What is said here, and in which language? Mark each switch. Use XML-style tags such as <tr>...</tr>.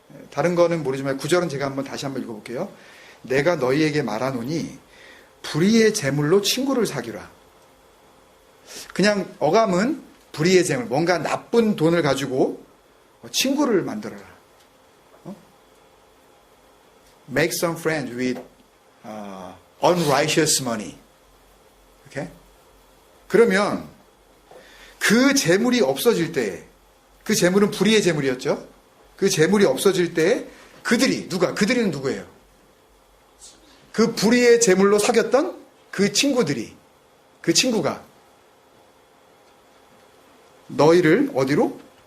<ko>다른 거는 모르지만 9절은 제가 다시 한번 읽어볼게요. 내가 너희에게 말하노니 불의의 재물로 친구를 사귀라. 그냥 어감은 불의의 재물, 뭔가 나쁜 돈을 가지고 친구를 만들어라.</ko> <en>Make some friends with unrighteous money.</en> <ko>이렇게? 그러면 그 재물이 없어질 때, 그 재물은 불의의 재물이었죠. 그 재물이 없어질 때 그들은 누구예요? 그 불의의 재물로 사귀었던 그 친구가 너희를 어디로?</ko>